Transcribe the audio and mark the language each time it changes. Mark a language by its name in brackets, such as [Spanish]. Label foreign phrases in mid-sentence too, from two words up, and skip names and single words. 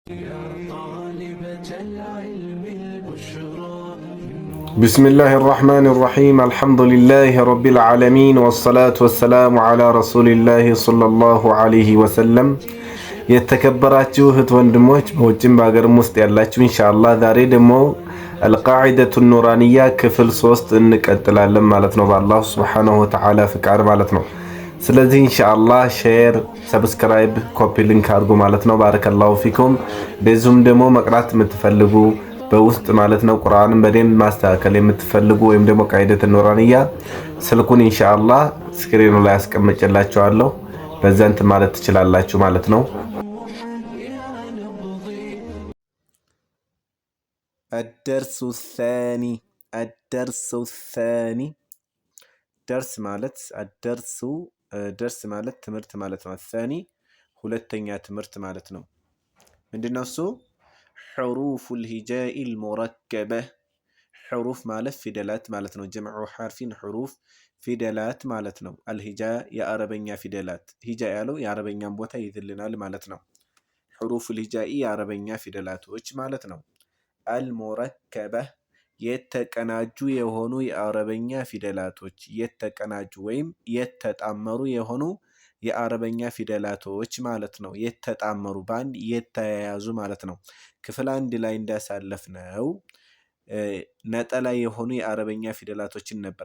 [Arabic] يا طالبة العلم البشرى بسم الله الرحمن الرحيم الحمد لله رب العالمين والصلاة والسلام على رسول الله صلى الله عليه وسلم [Amharic] የተከበራችሁ እህት ወንድሞች በውጭም በሀገርም ውስጥ ያላችሁ ኢንሻአላህ ዛሬ ደግሞ አልቃዒደቱ ኑራንያ ክፍል 3 እንቀጥላለን ማለት ነው በአላህ [Arabic] سبحانه وتعالى [Amharic] ፍቃድ ማለት ነው። ስለዚህ ኢንሻአላህ ሼር፣ ሰብስክራይብ፣ [English] copy link [Amharic] አድርጉ ማለት ነው። [Arabic] بارك الله فيكم። [Amharic] በዚሁም ደግሞ መቅራት የምትፈልጉ በውስጥ ማለት ነው ቁርአንን በደንብ ማስተካከል የምትፈልጉ ወይም ደግሞ ቃዒደቱ ኑራንያ ስልኩን ኢንሻአላህ ስክሪኑ ላይ አስቀምጬላችኋለሁ። በዛንት ማለት ትችላላችሁ ማለት ነው። [Arabic] الدرس الثاني [Amharic] ደርስ ማለት ደርስ ማለት ትምህርት ማለት ነው። الثاني ሁለተኛ ትምህርት ማለት ነው። ምንድነው እሱ? [Arabic] حروف الهجاء المركبة [Amharic] حروف ማለት ፊደላት ማለት ነው። [Arabic] جمع حرف [Amharic] حروف ፊደላት ማለት ነው። አልሂጃ የአረበኛ ፊደላት። ሂጃ ያለው የአረበኛን ቦታ ይይዝልናል ማለት ነው። [Arabic] حروف الهجاء [Amharic] የአረበኛ ፊደላቶች ማለት ነው። አልሙረከበ የተቀናጁ የሆኑ የአረበኛ ፊደላቶች የተቀናጁ ወይም የተጣመሩ የሆኑ የአረበኛ ፊደላቶች ማለት ነው። የተጣመሩ በአንድ የተያያዙ ማለት ነው። ክፍል አንድ ላይ እንዳሳለፍነው ነጠላ የሆኑ የአረበኛ ፊደላቶችን ነበር።